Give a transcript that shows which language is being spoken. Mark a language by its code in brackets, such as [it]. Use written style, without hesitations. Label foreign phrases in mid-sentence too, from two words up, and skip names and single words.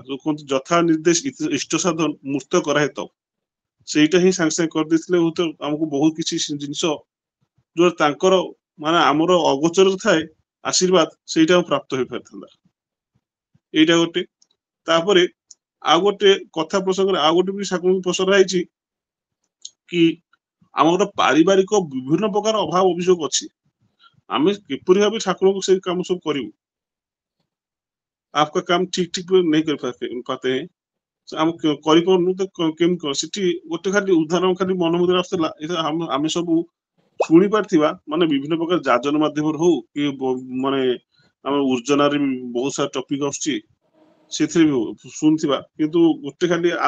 [or] ଯୋଉ କୁହନ୍ତି ଯଥା ନିର୍ଦ୍ଦେଶ ଇଷ୍ଟ ସାଧନ ମୂର୍ତ୍ତ କରାହେତ, ସେଇଟା ହିଁ ସାଙ୍ଗେ ସାଙ୍ଗେ କରିଦେଇଥିଲେ ହୁଏତ ଆମକୁ ବହୁତ କିଛି ଜିନିଷ ଯୋଉ ତାଙ୍କର ମାନେ ଆମର ଅଗୋଚର ଥାଏ ଆଶୀର୍ବାଦ ସେଇଟା ପ୍ରାପ୍ତ ହେଇପାରିଥାନ୍ତା। ଏଇଟା ଗୋଟେ। ତାପରେ ଆଉ ଗୋଟେ କଥା ପ୍ରସଙ୍ଗରେ ଆଉ ଗୋଟେ ବି ଠାକୁରଙ୍କୁ ପସରା ହେଇଛି କି ଆମର ପାରିବାରିକ ବିଭିନ୍ନ ପ୍ରକାର ଅଭାବ ଅଭିଯୋଗ ଅଛି, ଆମେ କିପରି ଭାବେ ଠାକୁରଙ୍କୁ ସେଇ କାମ ସବୁ କରିବୁ। [hi] आपका काम ठीक ठीक नहीं कर पाते हैं, [or] ଆମେ କରିପାରୁନୁ ତ କେମିତି କଣ ସେଠି ଗୋଟେ ଖାଲି ଉଦାହରଣ ଖାଲି ମନ ଭିତରେ ଆସୁଥିଲା। ଆମେ ସବୁ ଶୁଣି ପାରିଥିବା ମାନେ ବିଭିନ୍ନ ପ୍ରକାର ଯାଜନ ମାଧ୍ୟମରେ ହଉ କି ମାନେ ଆମ ଉର୍ଜନାରେ ବି ବହୁତ ସାରା ଟପିକ ଆସୁଛି ସେଥିରେ ବି ଶୁଣିଥିବା, କିନ୍ତୁ ଗୋଟେ ଖାଲି ଆଉ